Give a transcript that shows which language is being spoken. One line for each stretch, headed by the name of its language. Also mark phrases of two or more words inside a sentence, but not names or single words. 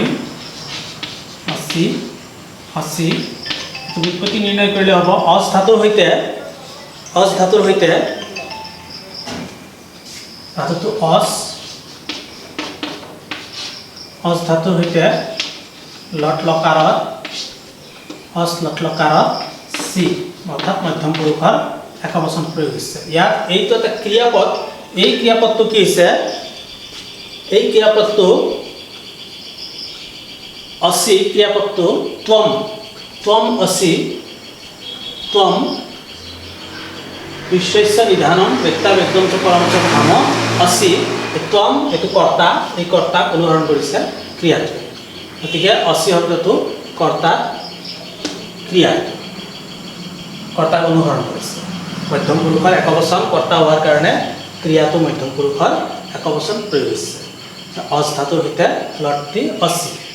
Assamese: অচি, অচি ব্যুৎপত্তি নিৰ্ণয় কৰিলে হ'ব, অচ ধাতুৰ সৈতে, অচ ধাতুৰ সৈতে, ধাতুটো অচ, অচ ধাতুৰ সৈতে লট লকাৰত, অচ লট লকাৰত চি, অৰ্থাৎ মধ্যম পুৰুষৰ একবচন প্ৰয়োগ হৈছে। ইয়াত এইটো এটা ক্ৰিয়াপদ, এই ক্ৰিয়াপদটো কি হৈছে, এই ক্ৰিয়াপদটো অচি, ক্ৰিয়াপদটো ত্বম,
Sanskrit: ত্বম অচি, त्वम विश्वस्य निधानम वेत्ता वेदम च परम च धाम असि त्वम एतु कर्ता
Assamese: এই কৰ্তাক অনুসৰণ কৰিছে ক্ৰিয়াটো গতিকে असि শব্দটো কৰ্তা ক্ৰিয়া কৰ্তাক অনুসৰণ কৰিছে মধ্যম পুৰুষৰ একবচন কৰ্তা হোৱাৰ কাৰণে ক্ৰিয়াটো মধ্যম পুৰুষৰ একবচন প্ৰয়োগ হৈছে অজ ধাতুৰ সৈতে লট্টি असि